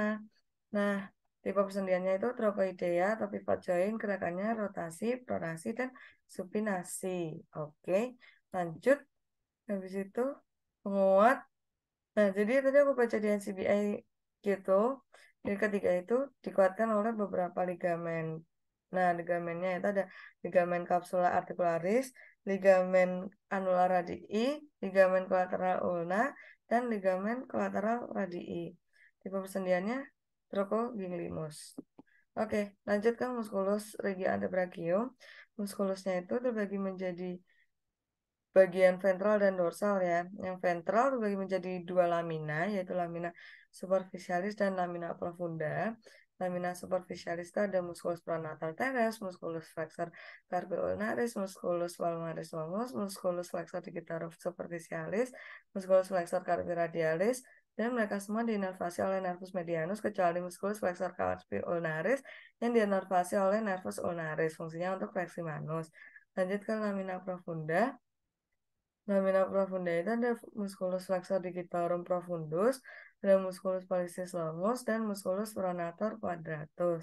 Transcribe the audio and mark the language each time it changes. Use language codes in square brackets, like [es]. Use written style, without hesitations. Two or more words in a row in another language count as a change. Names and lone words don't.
[id] Nah, tipe persendiannya itu trochoidea atau [en] pivot joint, [id] gerakannya rotasi, pronasi, dan supinasi. Oke, lanjut. Habis itu penguat. Nah, jadi tadi aku baca di NCBI gitu. Jadi ketiga itu dikuatkan oleh beberapa ligamen. Nah, ligamennya itu ada ligamen [la] capsula articularis, [id] ligamen [la] annular radii, [id] ligamen [la] collateral ulna, [id] dan ligamen [la] collateral radii. [id] Tipe persendiannya trochoginglimus. Oke, lanjut ke [la] musculus regia antebrachium. [id] Muskulusnya itu terbagi menjadi bagian ventral dan dorsal ya. Yang ventral terbagi menjadi dua lamina, yaitu [la] lamina superficialis [id] dan [la] lamina profunda. Lamina superficialis [id] itu ada [la] musculus pronator teres, musculus flexor carpi ulnaris, musculus palmaris longus, musculus flexor digitorum superficialis, musculus flexor carpi radialis, [id] dan mereka semua diinervasi oleh [la] nervus medianus [id] kecuali [la] musculus flexor carpi ulnaris [id] yang diinervasi oleh [la] nervus ulnaris, [id] fungsinya untuk fleksi manus. Lanjut ke [la] lamina profunda. Lamina profunda [id] itu ada [la] musculus flexor digitorum profundus, ada musculus pollicis longus, dan musculus pronator quadratus.